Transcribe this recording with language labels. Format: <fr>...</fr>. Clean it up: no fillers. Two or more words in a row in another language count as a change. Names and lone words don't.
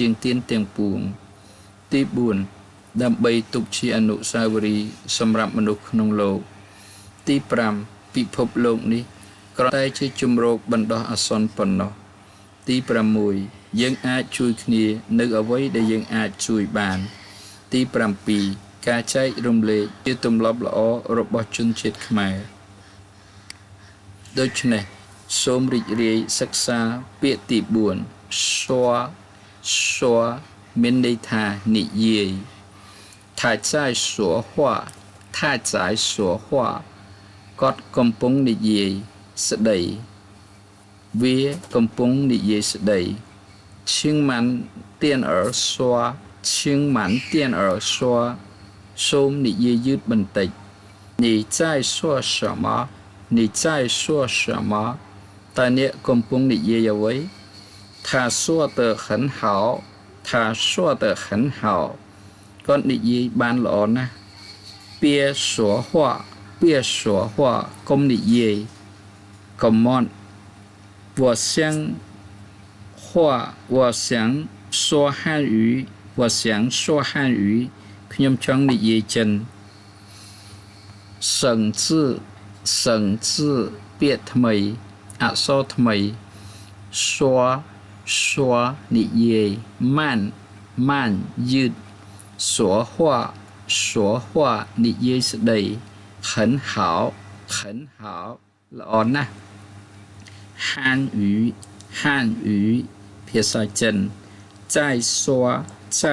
<km>ងទានទាំងពួងទី4ដើម្បីទុកជាអនុស្សាវរីយ៍សម្រាប់មនុស្សក្នុងលោកទី5ពិភពលោកនេះគ្រាន់តែជាជំរកបណ្ដោះអាសន្នប៉ុណ្ណោះទី6យើងអាចជួយគ្នានៅអ្វីដែលយើងអាចជួយបានទី7ការចែករំលែកជាទម្លាប់ល្អរបស់ជនជាតិខ្មែរ ដូច្នេះសូមរីករាយសិក្សាពាក្យទី4សួរមានន័យថានិយាយថា</km> <zh>在说话他在说话</zh> <km>គាត់កំ ពុងនិយាយស្ដីវាកំពុងនិយាយស្ដី</km> <zh>请慢点儿说请慢点儿说</zh> <km>សូ មនិយាយយឺតបន្តិច</km> <zh>你在说什么你在说什么</zh> <km>តើ អ្នកកំពុងនិយាយអ្វី</km> <zh>他说得很好他说得很好</zh> <km>គាត់និយាយបានល្អណាស់</km> <zh>别说话别说话</zh> <km>កុំនិយាយ</km> <en>Come on</en> <zh>我想话我想说汉语我想说汉语</zh> <km>ខ្ញុំចង់និយាយចិន 省字ពាក្យថ្មីអក្សរថ្មី说និយាយ慢យឺត说话និយាយស្ដី很好ល្អណាស់汉语ភាសាចិន再</km>